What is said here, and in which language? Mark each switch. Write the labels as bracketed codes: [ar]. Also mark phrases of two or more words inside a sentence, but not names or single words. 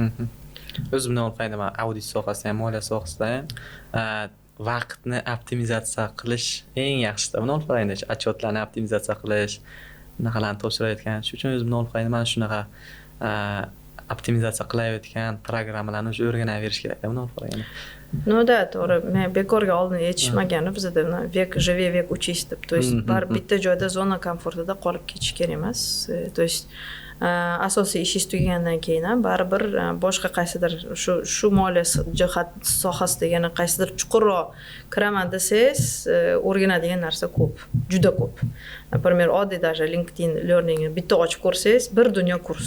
[uz] O'zimdan olqayman, audit sohasida ham, moliya sohasida ham vaqtni optimizatsiya qilish eng yaxshisi. Buni olqayman, отчетlarni optimizatsiya qilish, bunaqalarni topshirayotgan. Shuning uchun o'zimdan olqayman shunaqa optimizatsiya qilayotgan programmalarni o'zi o'rganaverish kerak. Buni olqayman. Да, to'g'ri. Men bekorga oldin yetishmagani bizda [ru] vek живи, vek учись [uz] deb. [ru] То есть [uz] bitta joyda zona komfortida qolib ketish kerak emas. [ru] То есть [uz] asosiy ishingiz tugagandan keyin ham baribir boshqa qaysidir shu moliya jihat sohasida yana qaysidir chuqurroq kiraman desangiz, o'rganadigan narsa ko'p, juda ko'p. Например, oddiy даже LinkedIn Learning bitta ochib ko'rsangiz, bir dunyo kurs.